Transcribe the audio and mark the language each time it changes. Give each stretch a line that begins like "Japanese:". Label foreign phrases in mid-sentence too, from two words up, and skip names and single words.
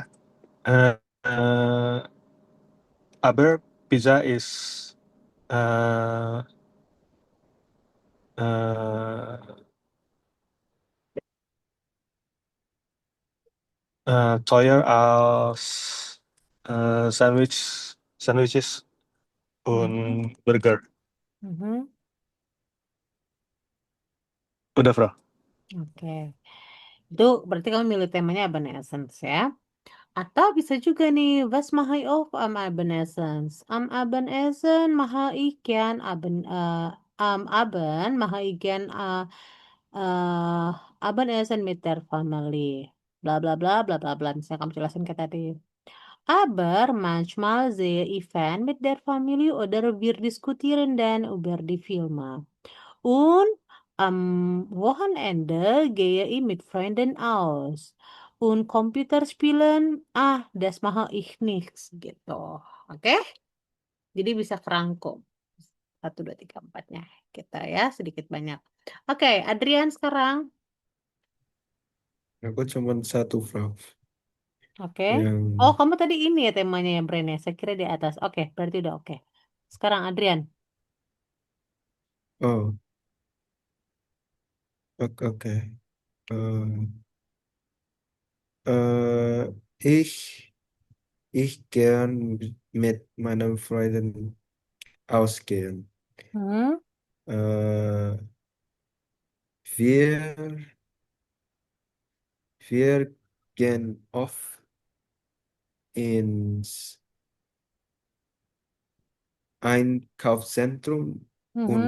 German: Äh, äh, aber Pizza ist äh, äh, teuer als Sandwiches Mhm. und Burger. Mhm.
Indonesian: Udah, Bro. Oke. Itu berarti kamu milih temanya Evanescence ya. Atau bisa juga nih,
German: was mache ich auch am Evanescence? Am Evanescence mache ich gern am Abend mache ich gern Abendessen mit der Family. Bla bla bla bla bla bla.
Indonesian: Misalnya kamu jelasin kayak tadi.
German: Aber manchmal sehe ich Fan mit der Familie oder wir diskutieren dann über die Filme. Und Wochenende gehe ich mit Freunden aus. Und Computerspielen, das mache ich nichts gitu.
Indonesian: Oke? Jadi bisa kerangkum. 1, 2, 3, 4-nya kita ya, sedikit banyak. Oke, Adrian sekarang. Aku cuma satu, Frau. Oke. Yang Oh, kamu tadi ini ya temanya ya, Bren ya. Saya kira di atas. Oke, berarti udah oke. Sekarang Adrian. oh, oke.
German: Äh, ich gern mit meinen Freunden ausgehen. Hmm? Äh, wir, wir gehen oft ins Einkaufszentrum und